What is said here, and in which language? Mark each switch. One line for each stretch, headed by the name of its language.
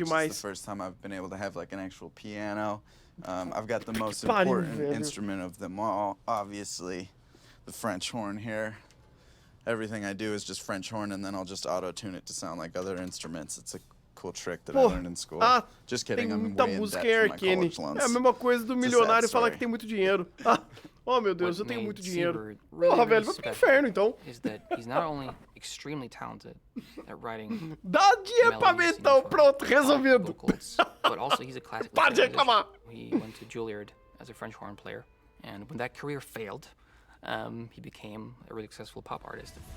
English: It's the first time I've been able to have like an actual piano. I've got the most important instrument of them all, obviously, the French horn here. Everything I do is just French horn, and then I'll just auto-tune it to sound like other instruments. It's a cool trick that I learned in school. Just kidding, I'm way in debt for my college loans.
Portuguese: É a mesma coisa do milionário falar que tem muito dinheiro. Oh meu Deus, eu tenho muito dinheiro. Porra, velho, vai pro inferno então.
English: Is that he's not only extremely talented at writing.
Portuguese: Dá dinheiro pra mim então, pronto, resolvido.
English: But also he's a classical.
Portuguese: Para de reclamar.
English: He went to Juilliard as a French horn player, and when that career failed, he became a really successful pop artist.